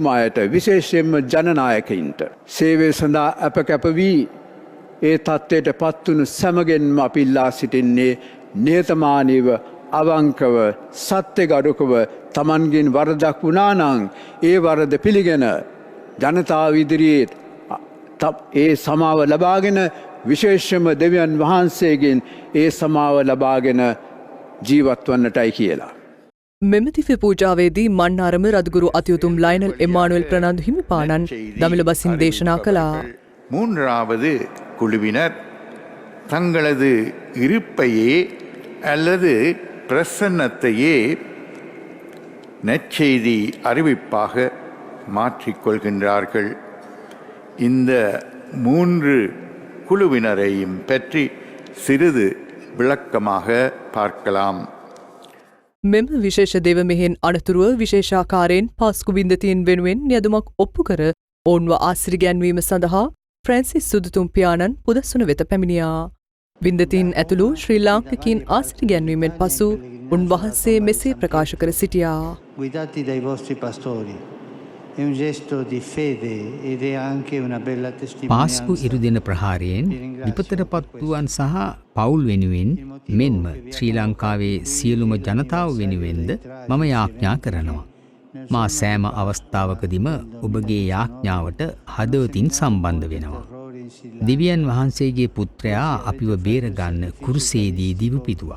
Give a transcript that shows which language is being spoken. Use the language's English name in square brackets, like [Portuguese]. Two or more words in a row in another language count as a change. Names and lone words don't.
[Sinhala] අයට විශේෂයෙන්ම ජනනායකයින්ට සේවය සඳහා අප කැප වී ඒ තත්ත්වයට පත්වුණු සැමගෙන්ම අපි ඉල්ලා සිටින්නේ නිහතමානීව අවංකව සත්‍යගරුකව තමන්ගෙන් වරදක් වුණා නම් ඒ වරද පිළිගෙන ජනතාව ඉදිරියේ ඒ සමාව ලබාගෙන විශේෂම දෙවියන් වහන්සේගෙන් ඒ සමාව ලබාගෙන ජීවත් වන්නටයි කියලා. මෙම දිව්‍ය පූජාවේදී මන්නාරම රදගුරු අතියුතුම් ලයනල් එමානුවෙල් ප්‍රනාන්දු හිමිපාණන් දමිළ බසින් දේශනා කළා. [Tamil] மூன்றாவது குழுவினர் தங்களது இருப்பையே அல்லது பிரசன்னத்தையே நற்செய்தி அறிவிப்பாக மாற்றிக்கொள்கின்றார்கள். இந்த மூன்று குழுவினரையும் பற்றி சிறிது விளக்கமாக பார்க்கலாம். [Sinhala] මෙම විශේෂ දෙව මෙහෙන් අනතුරුව විශේෂාකාරයෙන් පාස්කු වින්දතියෙන් වෙනුවෙන් යදුමක් ඔප්පු කර ඔවුන්ව ආසිරිගැන්වීම සඳහා ෆ්‍රැන්සිස් සුදුතුම් පියාණන් පුදස්සුන වෙත පැමිණියා. වින්දතින් ඇතුළු ශ්‍රී ලාංකිකින් ආසිරිගැන්වීමෙන් පසු උන්වහන්සේ මෙසේ ප්‍රකාශ කර සිටියා. [Italian] guidati dai vostri pastori. È un gesto di fede ed è anche una bella testimonianza. [Sinhala] පාස්කු ඉරුදින ප්‍රහාරයෙන් විපතට පත්වුවන් සහ පවුල් වෙනුවෙන් මෙන්ම ශ්‍රී ලංකාවේ සියලුම ජනතාව වෙනුවෙන්ද මම යාඥා කරනවා. මා සෑම අවස්ථාවකදීම ඔබගේ යාඥාවට හදවතින් සම්බන්ධ වෙනවා. දෙවියන් වහන්සේගේ පුත්‍රයා අපිව බේරගන්න කුරුසේදී දිවුපිදුවා.